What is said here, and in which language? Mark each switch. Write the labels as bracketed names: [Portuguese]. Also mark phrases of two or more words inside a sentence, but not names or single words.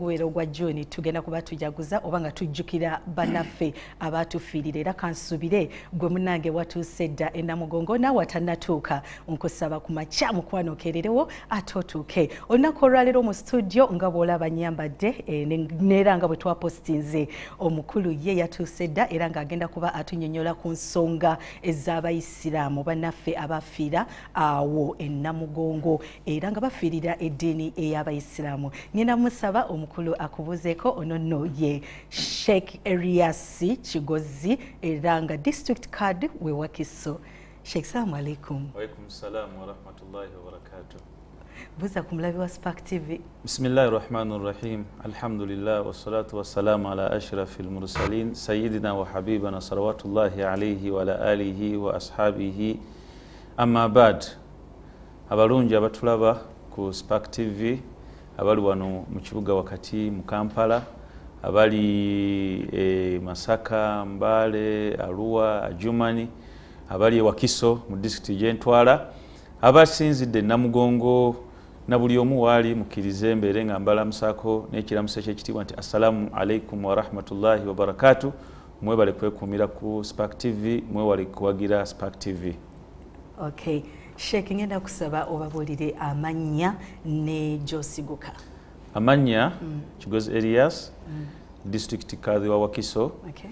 [Ganda] gubeera ogwa Juni tugenda kuba tujaguza oba nga tujjukira bannaffe abaatufiirira era kansubire gwe munnange watuuse dda enamugongo naawe atannatuuka nkusaba ku makya mukwano okeererewo ate otuuke olunaku olwaleero mu studio nga bw'olaba nyambadde neera nga bwe twapostinze omukulu ye yatuuse dda era ng'agenda kuba atunyonnyola ku nsonga ez'abayisiraamu bannaffe abafiira awo enamugongo era nga bafiirira eddiini ey'abayisiraamu. Ngenda musaba omukulu akubuuzeeko ono nno ye Sheikh Erias Kigozi era nga district card we Wakiso. Sheikh, [Arabic] سلام عليكم. وعليكم السلام ورحمة الله وبركاته. [Ganda] Buza kumulabi wa Spark TV. [Arabic] بسم الله الرحمن الرحيم. الحمد لله والصلاة والسلام على أشرف المرسلين سيدنا وحبيبنا صلوات الله عليه وعلى آله وأصحابه. أما بعد. [Ganda] Abalungi abatulaba ku Spark TV abali wano mu kibuga wakati mu Kampala abali Masaka, Mbale, Arua, Ajumani, abali Wakiso mu district y'Entwala, abasinzidde Namugongo na buli omu waali mukkirize mbeere nga mbalamusako n'ekiramuso ky'ekitiibwa nti [Arabic] السلام عليكم ورحمة الله وبركاته. [Ganda] Mwebale kwekuumira ku Spark TV, mwewale kuwagira Spark TV. Okay. Sheikh, ngenda kusaba obabuulire amannya ne gy'osiguka. Amanya Kigozi Erias district kadhi wa Wakiso. Okay.